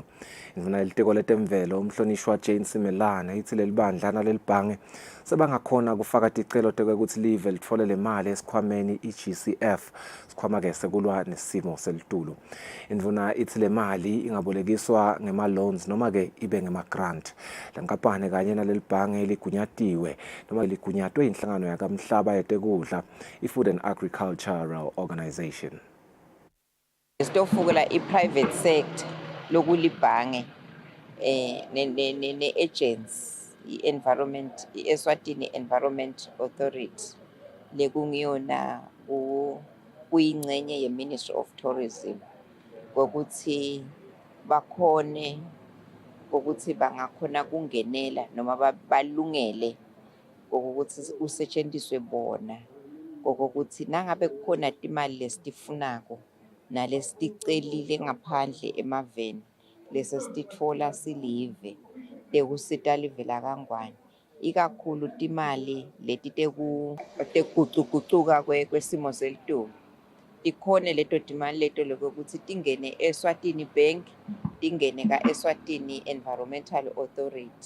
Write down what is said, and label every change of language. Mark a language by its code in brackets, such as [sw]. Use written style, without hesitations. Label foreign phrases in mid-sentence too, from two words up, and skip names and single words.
[ss] Indvuna yeliteko letemvelo umhlonishwa Jane Simelane ithi lelibandla nalelibhange sebangakhona kufaka ticelo ukuthi live litfole le mali esikhwameni iGCF sikhwama ke sekulwa nesimo selitulu. Indvuna ithi le mali ingabolekiswa ngema loans noma ke ibe ngema grant. Lenkampani kanye nalelibhange ligunyatiwe noma ligunyatwe inhlangano yakamhlaba yetekudla iFood and Agricultural Organization. Sitofukela i- [en] private sector [ss] lokulibhange ne-agents i-environment i-Eswatini Environment Authority lekungiyona kuyingxenye ye-Ministry of Tourism kokuthi bakhone ukuthi bangakhona kungenela noma balungele ukuthi kusetshenziswe bona kokuthi nangabe kukhona imali lesitifunako nalesiticelile ngaphandle emaveni lesesititfola silive tekusita live lakangwane ikakhulu timali leti tekugucugucuka kwesimo selitulu tikhone leto timali leto lokuthi tingene Eswatini Bank tingene ka-Eswatini Environmental Authority.